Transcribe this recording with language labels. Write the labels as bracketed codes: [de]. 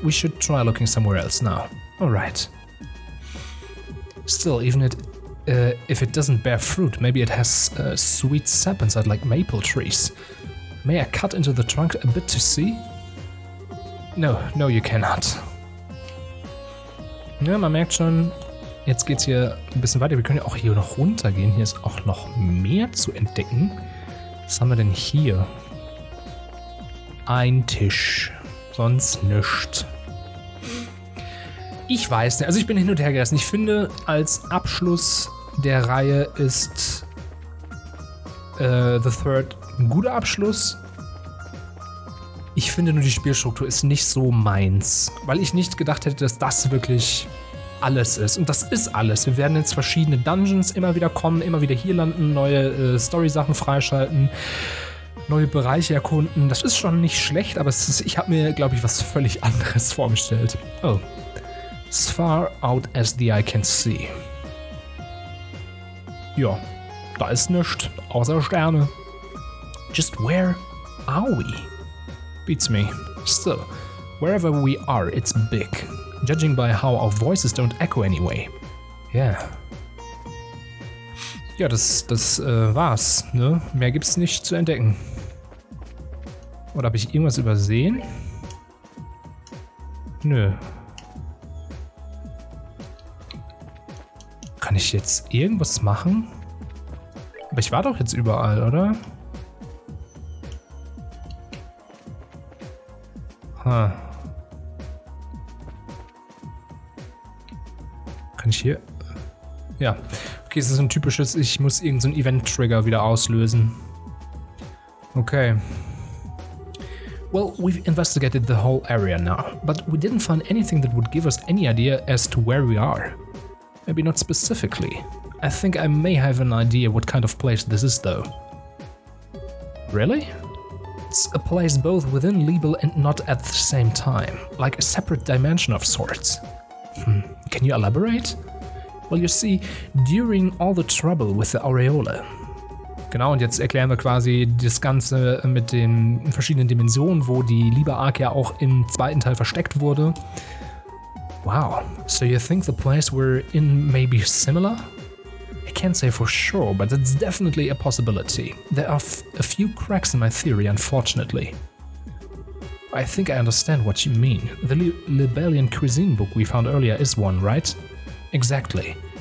[en] We should try looking somewhere else now. Alright. Still, even if it doesn't bear fruit, maybe it has sweet sap inside like maple trees. May I cut into the trunk a bit to see? No, you cannot. [de] Ja, man merkt schon, jetzt geht's hier ein bisschen weiter. Wir können ja auch hier noch runtergehen. Hier ist auch noch mehr zu entdecken. Was haben wir denn hier? Ein Tisch. Sonst nichts. Ich weiß nicht. Also ich bin hin und her gerissen. Ich finde, als Abschluss der Reihe ist The Third ein guter Abschluss. Ich finde nur, die Spielstruktur ist nicht so meins. Weil ich nicht gedacht hätte, dass das wirklich alles ist. Und das ist alles. Wir werden jetzt verschiedene Dungeons immer wieder kommen, immer wieder hier landen, neue Story-Sachen freischalten, neue Bereiche erkunden. Das ist schon nicht schlecht, aber ich habe mir, glaube ich, was völlig anderes vorgestellt. Oh. [en] As far out as the eye can see. [de] Ja, da ist nichts, außer Sterne. [en] Just where are we? Beats me. Still, wherever we are, it's big. Judging by how our voices don't echo anyway. Yeah. [de] Ja, das war's, ne? Mehr gibt's nicht zu entdecken. Oder habe ich irgendwas übersehen? Nö. Kann ich jetzt irgendwas machen? Aber ich war doch jetzt überall, oder? Kann ich hier? Ja. Okay, es ist ein typisches, ich muss irgendeinen so Event-Trigger wieder auslösen. Okay. [en] Well, we've investigated the whole area now, but we didn't find anything that would give us any idea as to where we are. Maybe not specifically. I think I may have an idea what kind of place this is though. Really? It's a place both within Liebe and not at the same time, like a separate dimension of sorts. Can you elaborate? Well, you see, during all the trouble with the Aureole. [de] Genau, und jetzt erklären wir quasi das Ganze mit den verschiedenen Dimensionen, wo die Liebe-Arc ja auch im zweiten Teil versteckt wurde. [en] Wow, so you think the place we're in may be similar? can't say for sure, but it's definitely a possibility. There are a few cracks in my theory, unfortunately. I think I understand what you mean. The Libellian cuisine book we found earlier is one, right? Exactly.